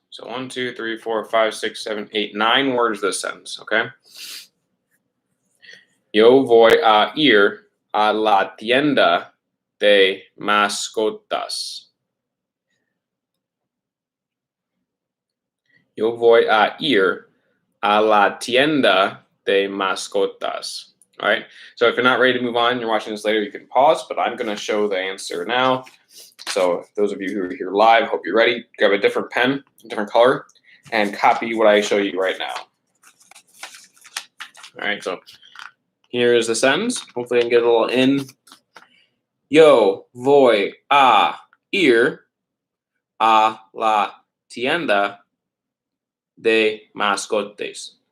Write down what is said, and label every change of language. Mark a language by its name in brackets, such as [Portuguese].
[English] So 1, 2, 3, 4, 5, 6, 7, 8, 9 words this sentence, okay? [Spanish] Yo voy a ir a la tienda de mascotas. Yo voy a ir a la tienda de mascotas. [English] All right. So if you're not ready to move on, you're watching this later, you can pause, but I'm going to show the answer now. So those of you who are here live, hope you're ready. Grab a different pen, a different color, and copy what I show you right now. All right, so here is the sentence. Hopefully I can get a little in. [Spanish] Yo voy a ir a la tienda de mascotes.